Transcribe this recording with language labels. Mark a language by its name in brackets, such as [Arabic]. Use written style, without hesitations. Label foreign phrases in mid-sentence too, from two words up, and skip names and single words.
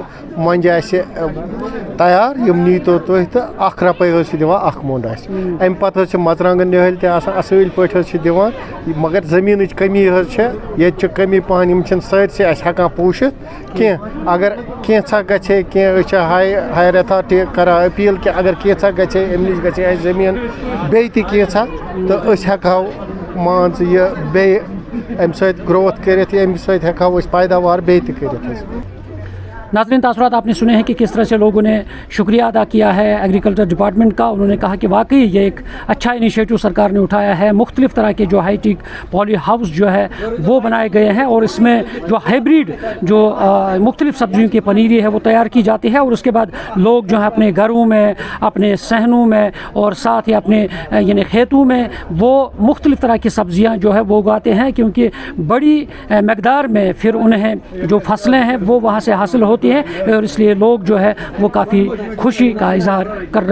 [Kashmiri] مۄنجہِ اَسہِ تیار یِم نیٖتو تُہۍ تہٕ 1 رۄپَے حظ چھِ دِوان اَکھ موٚنٛڈ اَسہِ اَمہِ پَتہٕ حظ چھِ مَرژٕوانٛگَن نِہٲلۍ تہِ آسان اَصۭل پٲٹھۍ حظ چھِ دِوان مگر زٔمیٖنٕچ کٔمی حظ چھےٚ ییٚتہِ چھِ کٔمی پَہَن یِم چھِنہٕ سٲرسٕے اَسہِ ہٮ۪کان پوٗشِتھ کینٛہہ اگر کینٛژھا گژھِ ہے کینٛہہ أسۍ چھِ [English] higher authority [Kashmiri] کَران أپیٖل کہِ اگر کینٛژھا گژھِ ہے اَمہِ نِش گژھِ ہے اَسہِ زٔمیٖن بیٚیہِ تہِ کینٛژھا تہٕ أسۍ ہٮ۪کہو مان ژٕ یہِ بیٚیہِ اَمہِ سۭتۍ گرٛوتھ کٔرِتھ اَمہِ سۭتۍ ہٮ۪کہو أسۍ پیداوار بیٚیہِ تہِ کٔرِتھ حظ [Urdu] ناظرین تاثرات آپ نے سنے ہیں کہ کس طرح سے لوگوں نے شکریہ ادا کیا ہے [English] agriculture department [Urdu] का। انہوں نے کہا کہ واقعی یہ ایک اچھا انیشیٹو سرکار نے اٹھایا ہے. مختلف طرح کے جو [English] high-tech poly house [Urdu] جو ہے وہ بنائے گئے ہیں اور اس میں جو ہائبرڈ جو مختلف سبزیوں کی پنیری ہے وہ تیار کی جاتی ہے اور اس کے بعد لوگ جو ہے اپنے گھروں میں اپنے صحنوں میں اور ساتھ ہی اپنے یعنی کھیتوں میں وہ مختلف طرح کی سبزیاں جو ہے وہ اگاتے ہیں کیونکہ بڑی مقدار میں پھر انہیں جو فصلیں ہیں وہ وہاں سے حاصل ہوتی ہیں اور اس لیے لوگ جو ہے وہ کافی خوشی کا اظہار کر رہے ہیں.